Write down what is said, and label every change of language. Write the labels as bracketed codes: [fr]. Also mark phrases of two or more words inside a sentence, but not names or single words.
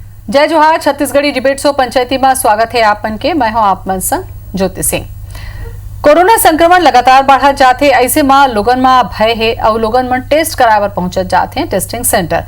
[hne] जय जोहार। छत्तीसगढ़ी [en] debate show [hne] पंचायती में स्वागत है आप मन के। मैं हूं आप मन संग ज्योति सिंह। कोरोना संक्रमण लगातार बढ़त जाते, ऐसे में लोगन में भय है और लोगन मन टेस्ट कराए बर पहुंचत जाते हैं [en] testing center.